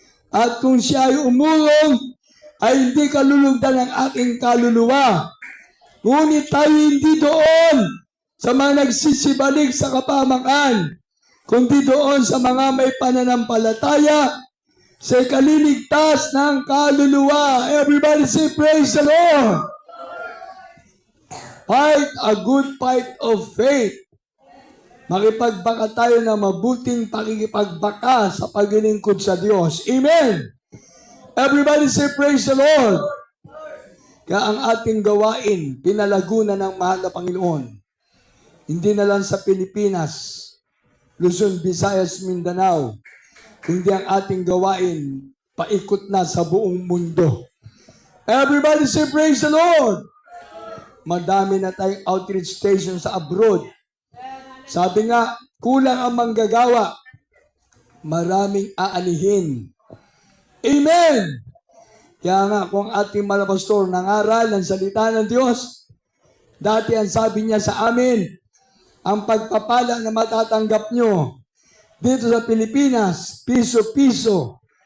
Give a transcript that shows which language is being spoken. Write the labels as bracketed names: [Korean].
[Filipino] At kung siya ay umulong, ay hindi kalulugdan ng aking kaluluwa. Ngunit tayo hindi doon sa mga nagsisibalik sa kapamakan, kundi doon sa mga may pananampalataya sa kaliligtas ng kaluluwa. [English] Everybody say, praise the Lord! Fight a good fight of faith. [Filipino] Makipagbaka tayo na mabuting pakikipagbaka sa paglilingkod sa Diyos. Amen! [English] Everybody say, praise the Lord! [Filipino] Kaya ang ating gawain, pinalago na ng mahal na Panginoon. Hindi na lang sa Pilipinas, Luzon, Visayas, Mindanao, kundi ang ating gawain, paikot na sa buong mundo. [English] Everybody say, praise the Lord! [Filipino] Madami na tayong outreach station sa abroad. Sabi nga, kulang ang manggagawa. Maraming aanihin. Amen! Kaya nga, kung ating mga pastor nangaral ng salita ng Diyos, dati ang sabi niya sa amin, ang pagpapala na matatanggap nyo dito sa Pilipinas, piso-piso.